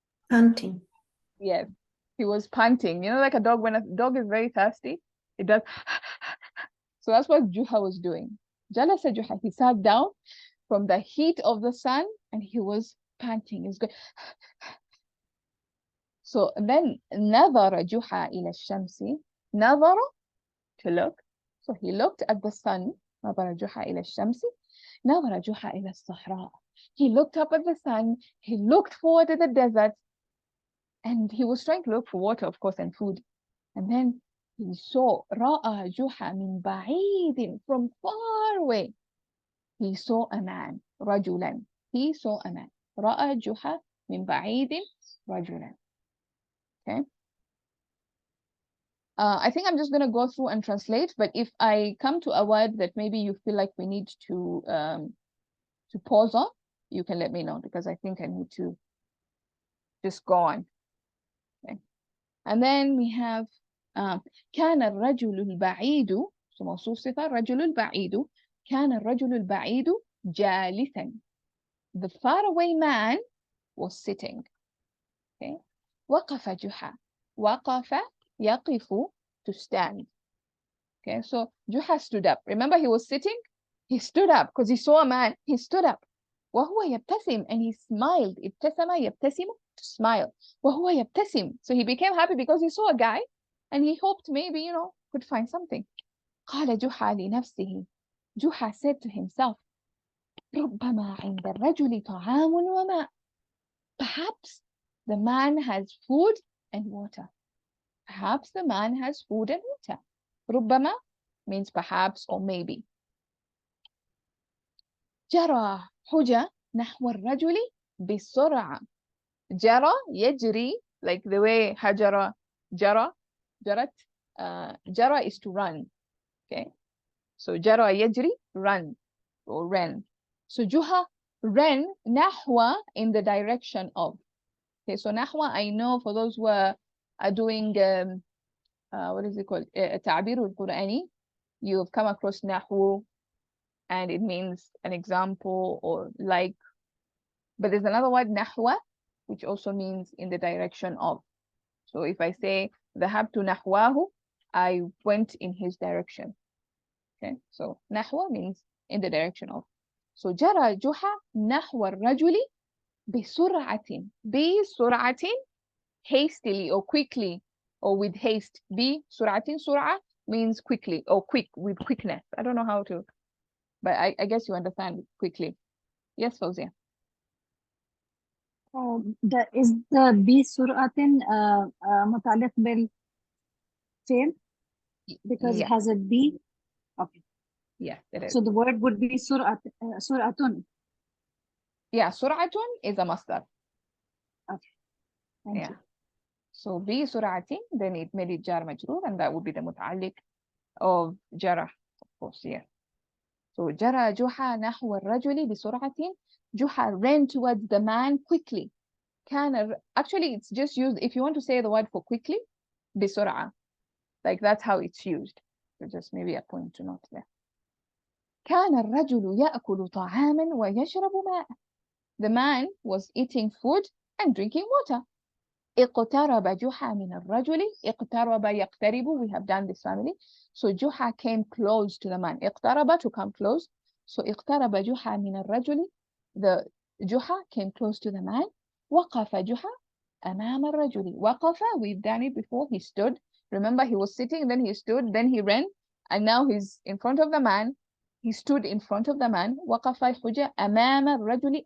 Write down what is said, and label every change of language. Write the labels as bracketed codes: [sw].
[en] Hunting. Yes, he was panting. You know, like a dog, when a dog is very thirsty, it does. So that's what Juha was doing. [ar] Jalasa Juha, [en] he sat down from the heat of the sun and he was panting. He was going. So then, [ar] نظر جحا إلى الشمس. [en] نظر, to look. So he looked at the sun. [ar] نظر جحا إلى الشمس. نظر جحا إلى الصحراء. [en] He looked up at the sun. He looked forward to the desert. And he was trying to look for water, of course, and food. And then he saw [ar] رأى جحا من بعيد, [en] from far away. He saw a man, رجلا. He saw a man. [ar] رأى جحا من بعيد رجلا. [en] Okay. I think I'm just going to go through and translate, but if I come to a word that maybe you feel like we need to pause on, you can let me know, because I think I need to just go on. Okay. And then we have [ar] كان الرجل البعيد, so موصوف صفة الرجل البعيد. كان الرجل البعيد جالسا. [en] The faraway man was sitting. [ar] Okay. وقف جحا. [en] وقف, يقف, to stand. Okay, so Juha stood up. Remember, he was sitting. He stood up because he saw a man. He stood up. [ar] وهو يبتسم, [en] and he smiled. ابتسم يبتسم, to smile. [ar] وهو يبتسم. [en] So he became happy because he saw a guy, and he hoped maybe, you know, could find something. [ar] قال جحا لنفسه. [en] Juha said to himself, [ar] ربما عند الرجل طعام وماء. [en] Perhaps the man has food and water. Perhaps the man has food and water. ربما means perhaps or maybe. [ar] جرى حجة نحو الرجل بسرعة. جرى, يجري, [en] like the way [ar] هجر, جرى, جرت. [en] جرى is to run. Okay. So جرى يجري, run or ran. So Juha ran نحو, in the direction of. Okay. So نحو, I know for those who are doing what is it called? [ar] التعبير القرآني. [en] You've come across نحو, and it means an example or like. But there's another word نحو, which also means in the direction of. So if I say [ar] ذهبت نحوه, [en] I went in his direction. Okay, so نحو means in the direction of. [ar] So جرى جحا نحو الرجل بسرعة. [en] بسرعة, hastily or quickly or with haste. بسرعة, سرعة means quickly or quick, with quickness. I don't know how to, but I guess you understand quickly. Yes, Fauzia. is the [ar] بسرعة متعلق بالفعل [en] because it Yeah. has a B? Okay. Yes, it is. So the word would be سرعة. Yeah, سرعة is a masdar. Okay. Thank Yeah. you. So بسرعة, then it made it jar majrur, and that would be the متعلق of جرى, of course. Yeah. [ar] So جرى جحا نحو الرجل بسرعة. [en] Juha ran towards the man quickly. Actually, it's just used if you want to say the word for quickly, بسرعة. Like that's how it's used. So just maybe a point to note there. [ar] كان الرجل يأكل طعاما ويشرب ماء. [en] The man was eating food and drinking water. [ar] اقترب جحا من الرجل. [en] اقترب, يقترب, we have done this family. So Juha came close to the man. اقترب, to come close. [ar] So اقترب جحا من الرجل. [en] The Juha came close to the man. [ar] وقف جحا أمام الرجل. [en] وقف, we've done it before. He stood. Remember, he was sitting, then he stood, then he ran, and now he's in front of the man. He stood in front of the man. [ar] وقف حجة أمام الرجل.